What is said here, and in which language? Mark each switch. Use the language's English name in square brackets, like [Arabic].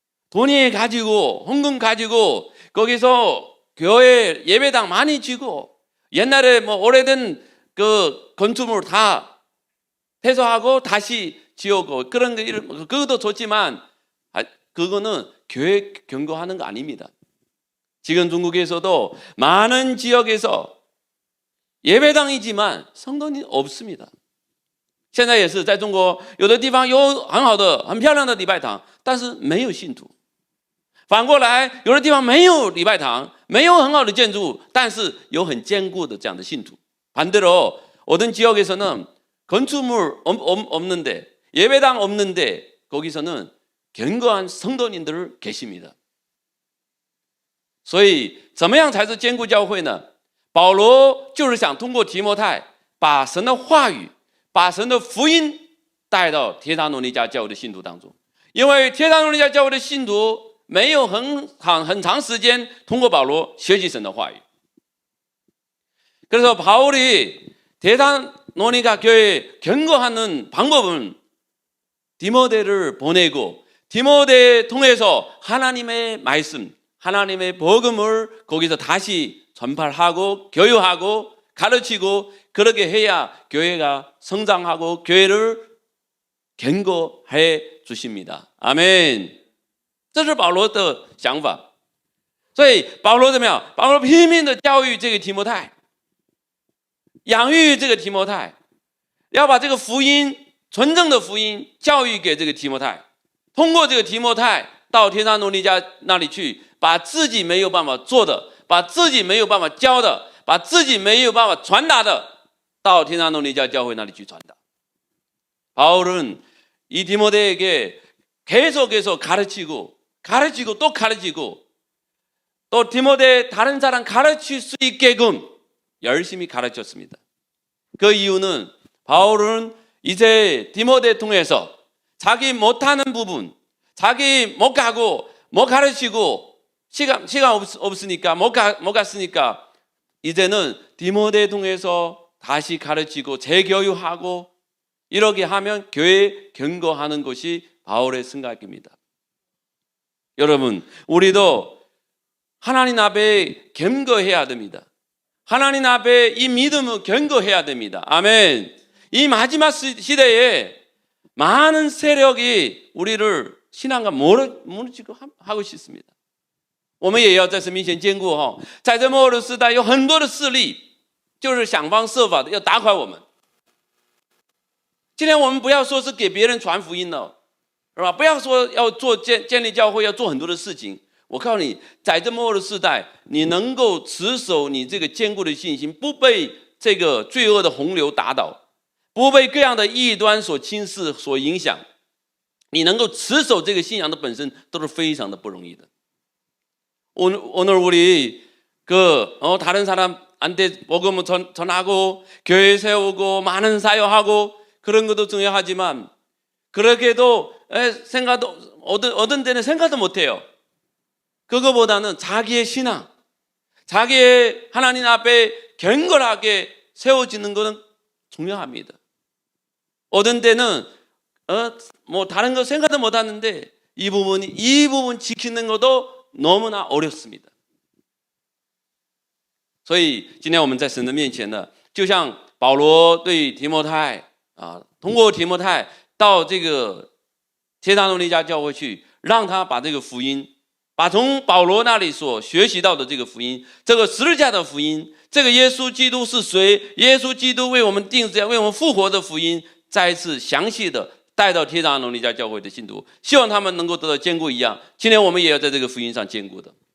[Korean] 돈이 가지고 헌금 가지고 거기서 교회 예배당 많이 지고 옛날에 뭐 오래된 그 건축물 다 폐쇄하고 다시 지우고 그런 게 그것도 좋지만 그거는 교회 경고하는 거 아닙니다. 지금 중국에서도 많은 지역에서 예배당이지만 성도는 없습니다. [Chinese] 现在也是在中国有的地方有很好的很漂亮的礼拜堂，但是没有信徒。反过来有的地方没有礼拜堂，没有很好的建筑，但是有很坚固的这样的信徒。 [Korean] 반대로 어떤 지역에서는 건축물 없는데 예배당 없는데 거기서는 견고한 성도님들 계십니다. [Chinese] 所以怎么样才是坚固教会呢？保罗就是想通过提摩太把神的话语把神的福音带到帖撒罗尼迦教会的信徒当中，因为帖撒罗尼迦教会的信徒没有很长时间通过保罗学习神的话语。 [Korean] 그래서 바울이 데살로니가 교회에 경고하는 방법은 디모데를 보내고 디모데 통해서 하나님의 말씀, 하나님의 복음을 거기서 다시 전파하고 교육하고 가르치고 그렇게 해야 교회가 성장하고 교회를 견고해 주십니다. 아멘. [Chinese] 这是保罗的想法。所以保罗怎么样？保罗拼命的教育这个提摩太，养育这个提摩太，要把这个福音纯正的福音教育给这个提摩太，通过这个提摩太到帖撒罗尼迦那里去，把自己没有办法做的，把自己没有办法教的，把自己没有办法传达的，到帖撒罗尼迦教会那里去传达。 [Korean] 바울은 이 디모데에게 계속해서 가르치고 또 가르치고 또 디모데 다른 사람 가르칠 수 있게끔 열심히 가르쳤습니다. 그 이유는 바울은 이제 디모데 통해서 자기 못하는 부분, 자기 못 가고 못 가르치고 시간 없으니까 못 갔으니까 이제는 디모데 통해서 다시 가르치고 재교육하고 이렇게 하면 교회 견고하는 것이 바울의 생각입니다. 여러분, 우리도 하나님 앞에 견고해야 됩니다. 하나님 앞에 이 믿음을 견고해야 됩니다. 아멘. 이 마지막 시대에 많은 세력이 우리를 신앙과 무너지고 하고 싶습니다. [Chinese] 我们也要在神面前坚固哈，在这末日时代有很多的势力，就是想方设法的要打垮我们。今天我们不要说是给别人传福音了，是吧？不要说要做建立教会，要做很多的事情。我告诉你，在这末日时代，你能够持守你这个坚固的信心，不被这个罪恶的洪流打倒，不被各样的异端所侵蚀、所影响，你能够持守这个信仰的本身，都是非常的不容易的。 [Korean] 오늘 우리 다른 사람한테 복음을 전하고 교회 세우고 많은 사역하고 그런 것도 중요하지만 그렇게도 생각도 어떤 때는 생각도 못해요. 그거보다는 자기의 신앙, 자기의 하나님 앞에 견고하게 세워지는 것은 중요합니다. 어떤 때는 뭐 다른 거 생각도 못 하는데 이 부분 지키는 것도 너무나 어렵습니다. [Chinese] 所以今天我们在神的面前呢，就像保罗对提摩太通过提摩太到这个帖撒罗尼迦教会去，让他把这个福音，把从保罗那里所学习到的这个福音，这个十字架的福音，这个耶稣基督是谁，耶稣基督为我们定罪为我们复活的福音，再一次详细的带到帖撒罗尼迦教会的信徒，希望他们能够得到坚固一样，今天我们也要在这个福音上坚固的。